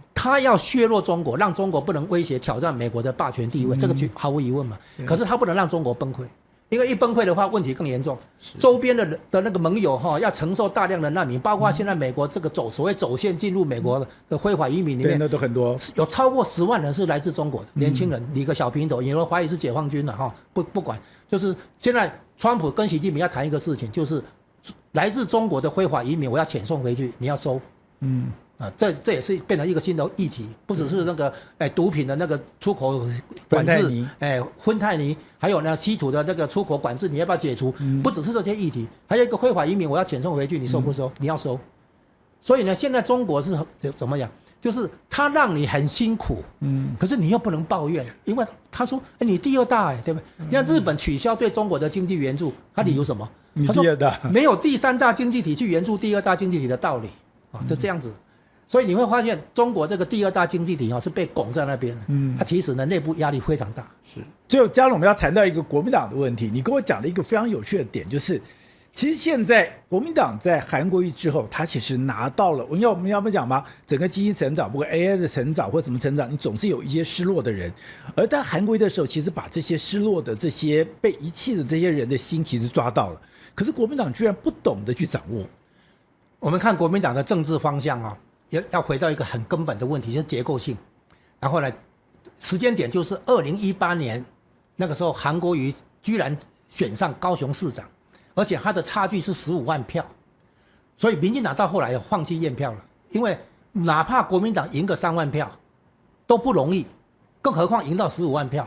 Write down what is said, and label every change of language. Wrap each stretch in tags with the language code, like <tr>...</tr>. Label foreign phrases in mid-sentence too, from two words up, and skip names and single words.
<zh>他要削弱中國，讓中國不能威脅挑戰美國的霸權地位，這個毫無疑問嘛。可是他不能讓中國崩潰，因為一崩潰的話，問題更嚴重。周邊的那個盟友要承受大量的難民，包括現在美國這個所謂走線進入美國的非法移民裡面，那都很多，有超過10萬人是來自中國的年輕人，理個小平頭，有人懷疑是解放軍的不管，就是現在川普跟習近平要談一個事情，就是來自中國的非法移民，我要遣送回去，你要收。這也是變成一個新的議題，不只是那個毒品的那個出口管制，芬太尼，還有呢稀土的那個出口管制，你要不要解除？不只是這些議題，還有一個非法移民，我要遣送回去，你收不收？你要收。所以呢，現在中國是怎麼講？就是他讓你很辛苦，可是你又不能抱怨，因為他說，你第二大對不对？你看日本取消對中國的經濟援助，他理由什麼？你第二大，沒有第三大經濟體去援助第二大經濟體的道理啊，就這樣子。所以你會發現，中國這個第二大經濟體是被拱在那邊，它其實呢內部壓力非常大。是。最後，嘉龍，我們要談到一個國民黨的問題，你跟我講了一個非常有趣的點，就是其實現在國民黨在韓國瑜之後，他其實拿到了，我們要不講嗎？整個經濟成長，不過 AI 的成長或什麼成長，你總是有一些失落的人，而在韓國瑜的時候，其實把這些失落的、這些被遺棄的這些人的心，其實抓到了。可是國民党居然不懂得去掌握。我們看國民党的政治方向要回到一個很根本的問題，就是結構性。然後呢，時間點就是2018年，那個時候韓國瑜居然選上高雄市長，而且他的差距是15萬票，所以民進黨到後來放棄驗票了，因為哪怕國民黨贏個3萬票都不容易，更何況贏到15萬票。</zh>